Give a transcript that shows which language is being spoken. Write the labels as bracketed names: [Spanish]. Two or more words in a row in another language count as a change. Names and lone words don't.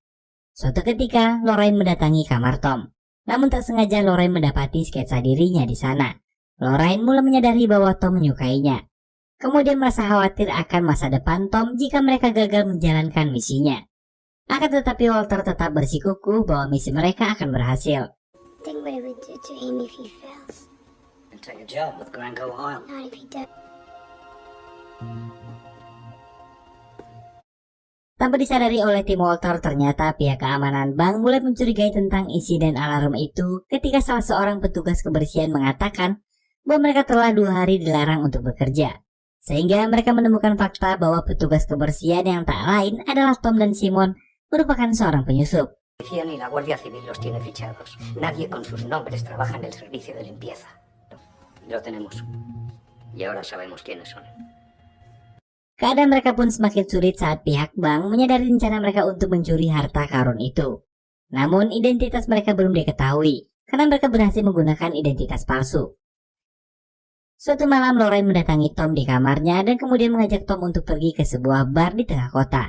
[Indonesian] Suatu ketika, Lorraine mendatangi kamar Tom. Namun tak sengaja Lorraine mendapati sketsa dirinya di sana. Lorraine mulai menyadari bahwa Tom menyukainya. Kemudian merasa khawatir akan masa depan Tom jika mereka gagal menjalankan misinya. Akan tetapi Walter tetap bersikukuh bahwa misi mereka akan berhasil. [English] Think what it would do to him if he fails. And take a job with Granco Oil. Not if he does. [Indonesian] Tanpa disadari oleh tim Walter, ternyata pihak keamanan bank mulai mencurigai tentang insiden alarm itu ketika salah seorang petugas kebersihan mengatakan bahwa mereka telah 2 hari dilarang untuk bekerja. Sehingga mereka menemukan fakta bahwa petugas kebersihan yang tak lain adalah Tom dan Simon merupakan seorang penyusup. [Spanish] Ni la Guardia Civil los tiene fichados. Nadie con sus nombres trabaja en el servicio de limpieza. Lo tenemos. Y ahora sabemos quiénes son. [Indonesian] Keadaan mereka pun semakin sulit saat pihak bank menyadari rencana mereka untuk mencuri harta karun itu. Namun identitas mereka belum diketahui karena mereka berhasil menggunakan identitas palsu. Suatu malam Lorraine mendatangi Tom di kamarnya dan kemudian mengajak Tom untuk pergi ke sebuah bar di tengah kota.